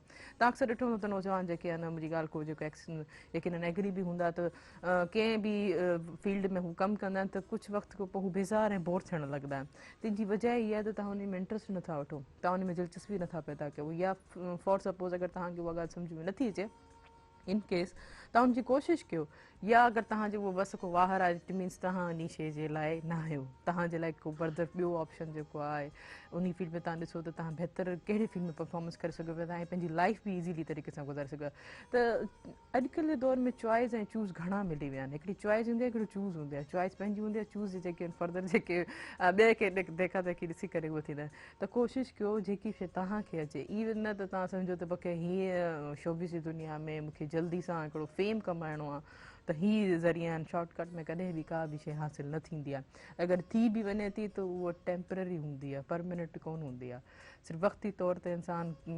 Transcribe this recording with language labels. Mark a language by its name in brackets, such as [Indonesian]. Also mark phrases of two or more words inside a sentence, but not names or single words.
[Sindhi] तव्हां अक्सर ॾिठो हूंदो त नौजवान जेके आहिनि मुंहिंजी ॻाल्हि को जेको यकीनन एग्री बि हूंदा त कंहिं बि फील्ड में हू कमु कंदा आहिनि त कुझु वक़्त खां पोइ हू बेज़ार ऐं बोर थियणु लॻंदा आहिनि। तंहिंजी वजह इहा आहे त तव्हां उन में इंट्रस्ट नथा वठो तव्हां उन में दिलचस्पी नथा पैदा कयो या [English] for suppose [Sindhi] अगरि तव्हांखे उहा ॻाल्हि सम्झ में नथी अचे [English] in case [Sindhi] तव्हां उनजी कोशिशि कयो या अगरि तव्हांजो उहो बसि को वाहर आहे [English] it means [Sindhi] तव्हां उन शइ जे लाइ न आहियो तव्हांजे लाइ को बर्दर ॿियो ऑप्शन जेको आहे उन फील्ड में तव्हां ॾिसो त तव्हां बहितर कहिड़े फील्ड में परफॉर्मेंस करे सघो पिया तव्हां पंहिंजी लाइफ बि ईज़ीली तरीक़े सां गुज़ारे सघो त अॼुकल्ह जे दौर में चॉइस ऐं चूज़ घणा मिली विया आहिनि हिकिड़ी चॉइस हूंदी आहे हिकिड़ो चूज़ हूंदी आहे चॉइस पंहिंजी हूंदी आहे चूज़ जेके आहिनि फर्दर जेके ॿिए खे देखा देखी ॾिसी करे उहो थींदा आहिनि त कोशिशि कयो जेकी शइ तव्हांखे अचे इवन न त तव्हां सम्झो त मूंखे हीअ शोबिस जी दुनिया में मूंखे जल्दी सां हिकिड़ो फेम कमाइणो आहे त हीअ ज़रिया आहिनि शॉर्टकट में कॾहिं बि का बि शइ हासिलु न थींदी आहे अगरि थी बि वञे थी त उहा टेम्पररी हूंदी आहे परमानेंट कोन हूंदी आहे सिर्फ़ु वक़्ती तौर ते इंसानु